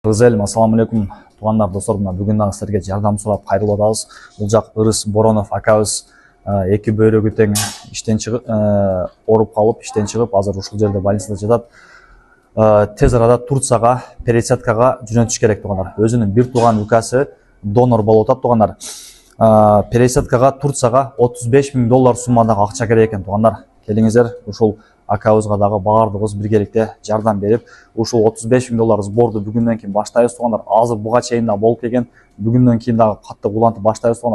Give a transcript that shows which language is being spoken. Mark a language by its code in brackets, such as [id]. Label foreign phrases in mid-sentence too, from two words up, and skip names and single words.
[kk] Кызел, ассаламу алейкум. Туғандар, достар, бүгін сіздерге жардам сұрап қайрылып атабыз. Бұл жақ Ырыс Боронов акабыз екі бөрігі тең іштен шығып, орып қалып, іштен шығып, [ky] азыр ушул жерде больницада жатат. Тез арада Турцияға, пересадкаға жөнөтүш керек, туғандар. [kk] Өзінің бір туған [ky] укасы донор болуп атат, туғандар. Пересадкаға Турцияға $35.000 суммадағы акча керек екен, туғандар. Келиңиздер, ушул акабызга дагы баардыгыбыз биргеликте жардам берип, ушул $35.000 сборду бүгүндөн кийин баштайбыз, тугандар. Азыр буга чейин да болуп келген. Бүгүндөн кийин дагы катты улантып баштайбыз, тугандар.